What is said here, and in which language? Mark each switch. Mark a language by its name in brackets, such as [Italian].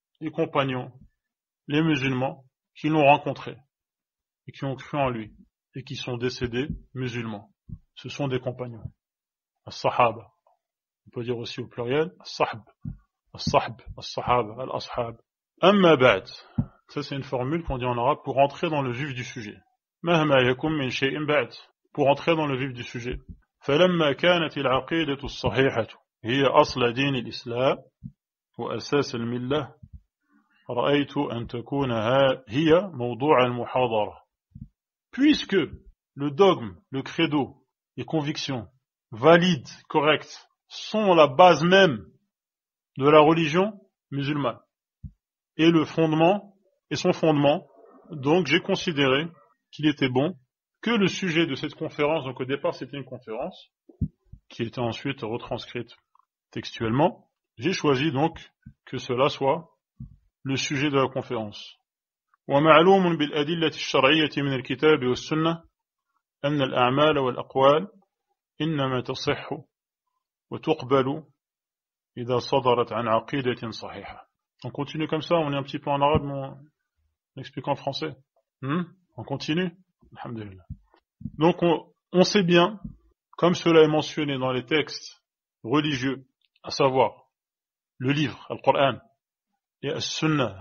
[French] Les compagnons, les musulmans qui l'ont rencontré et qui ont cru en lui et qui sont décédés musulmans. Ce sont des compagnons. As-sahaba. On peut dire aussi au pluriel as-sahb. As-sahb, as-sahaba, al-ashab. Amma ba'd. Ça c'est une formule qu'on dit en arabe pour entrer dans le vif du sujet. [Arabic] مهما يكن من شيء بعد, [French] pour entrer dans le vif du sujet. [Arabic] فلما كانت العقيدة الصحيحة هي أصل دين الإسلام وأساس الملة رأيت أن تكون هي موضوع المحاضرة. [French] Puisque le dogme, le credo, les convictions valides, correctes, sont la base même de la religion musulmane et le fondement et son fondement, donc j'ai considéré qu'il était bon que le sujet de cette conférence, donc au départ c'était une conférence, qui était ensuite retranscrite textuellement, j'ai choisi donc que cela soit le sujet de la conférence. [Arabic] ومعلوم بالأدلة الشرعية من الكتاب والسنة أن الأعمال والأقوال إنما تصح وتقبل إذا صدرت عن عقيدة صحيحة. [French] On continue comme ça, on est un petit peu en arabe, mais on explique en français. On continue. Alhamdulillah. Donc on sait bien, comme cela est mentionné dans les textes religieux, à savoir le livre, le Coran, et le Sunnah.